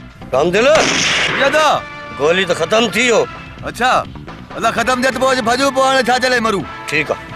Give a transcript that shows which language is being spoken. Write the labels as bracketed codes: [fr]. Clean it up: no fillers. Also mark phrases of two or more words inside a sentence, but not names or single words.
[sd] रामदिल दादा गोली तो खत्म थी हो। अच्छा अदा खत्म थिए त पोइ भॼो पोइ हाणे छा चले मरूं। [ur] ठीक है